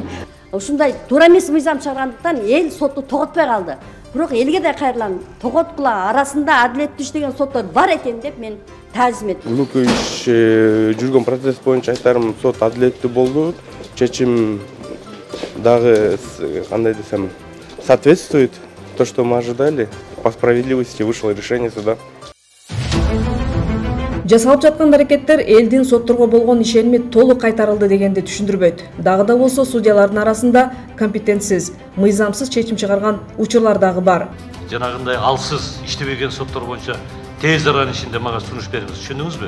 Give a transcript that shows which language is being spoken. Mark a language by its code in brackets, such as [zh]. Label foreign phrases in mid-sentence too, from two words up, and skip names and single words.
[ky] Ушундай туура эмес мыйзам чыгаргандыктан эл сотту тоготпой калды. Бирок элге да кайрылам, тоготкула арасында адилеттүү иштеген соттор бар экен деп мен таазим этем. Бүгүнкү иш жүргөн процесс боюнча айтарым, сот адилеттүү болду. Чечим дагы кандай десем, [ru] соответствует то, что мы ожидали. По справедливости вышло решение суда. [ky] Жасалып жаткан аракеттер элдин сотторго болгон ишеними толук кайтарылды дегенди түшүндүрбөйт. Дагы да болсо судьялардын арасында компетентсиз, мыйзамсыз чечим чыгарган учурлар дагы бар. Жанагындай алсыз иштебеген соттор боюнча тез аранын ичинде мага сунуш бериңиз, түшүндүңүзбү?